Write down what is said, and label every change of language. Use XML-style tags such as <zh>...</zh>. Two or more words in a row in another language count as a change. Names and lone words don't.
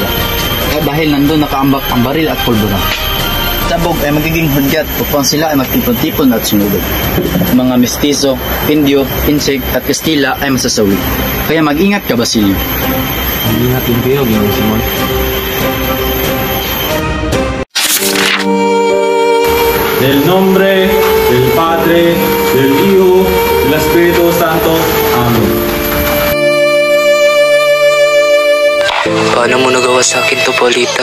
<tl>Dahil nandun nakaambak ang baril at pulbura. Sabog ay magiging hudyat upang sila ay magtipon-tipon at sumugod. Mga mestizo, Indio, Insig at Kastila ay masasawi. Kaya mag-ingat ka, Basilio. Mag-ingat din kayo, Ginoong Simon.</tl> <es>Del nombre, del Padre, del Hijo, del Espíritu Santo. Amen.</es> <tl>Paano mo nagawa sa akin to, Paulita?</tl>